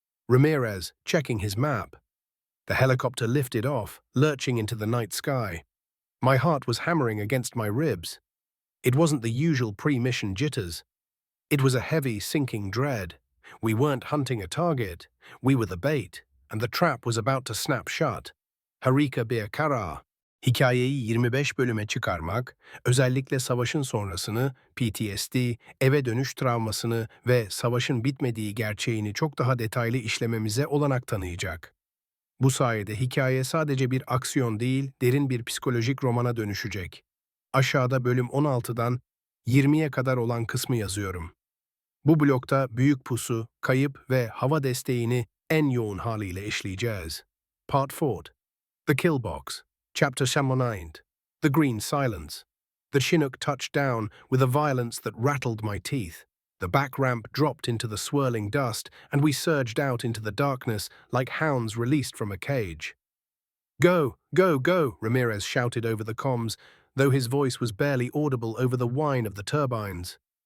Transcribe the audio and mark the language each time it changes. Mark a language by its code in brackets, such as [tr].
[en] Ramirez, checking his map. The helicopter lifted off, lurching into the night sky. My heart was hammering against my ribs. It wasn't the usual pre-mission jitters. It was a heavy, sinking dread. We weren't hunting a target. We were the bait, and the trap was about to snap shut. [tr] Harika bir karar. Hikayeyi 25 bölüme çıkarmak, özellikle savaşın sonrasını, PTSD, eve dönüş travmasını ve savaşın bitmediği gerçeğini çok daha detaylı işlememize olanak tanıyacak. Bu sayede hikaye sadece bir aksiyon değil, derin bir psikolojik romana dönüşecek. Aşağıda bölüm 16'dan 20'ye kadar olan kısmı yazıyorum. Bu blokta büyük pusu, kayıp ve hava desteğini en yoğun haliyle işleyeceğiz. [en] Part 4. The Kill Box. Chapter 79. The Green Silence. The Chinook touched down with a violence that rattled my teeth. The back ramp dropped into the swirling dust, and we surged out into the darkness like hounds released from a cage. "Go, go, go," Ramirez shouted over the comms, though his voice was barely audible over the whine of the turbines.